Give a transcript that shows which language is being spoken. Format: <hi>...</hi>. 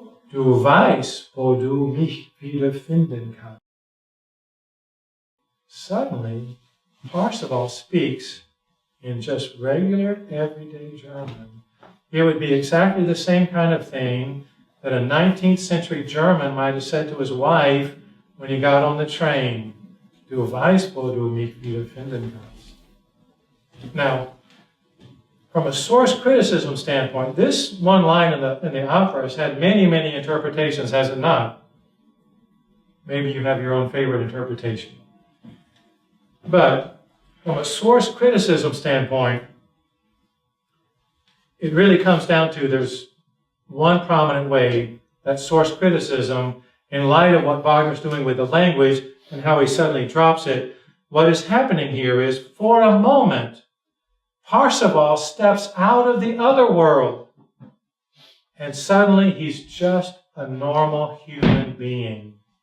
<de>Du weißt, wo du mich wiederfinden kannst.</de> <en>Suddenly, Parsifal speaks in just regular, everyday German. It would be exactly the same kind of thing that a 19th century German might have said to his wife when he got on the train.</en> <de>Du weißt, wo du mich wiederfinden kannst.</de> <en>Now, from a source criticism standpoint, this one line in the opera has had many, many interpretations, has it not? Maybe you have your own favorite interpretation. But from a source criticism standpoint, it really comes down to there's one prominent way that source criticism, in light of what Wagner's doing with the language and how he suddenly drops it, what is happening here is, for a moment, Parsifal steps out of the other world, and suddenly he's just a normal human being.</en>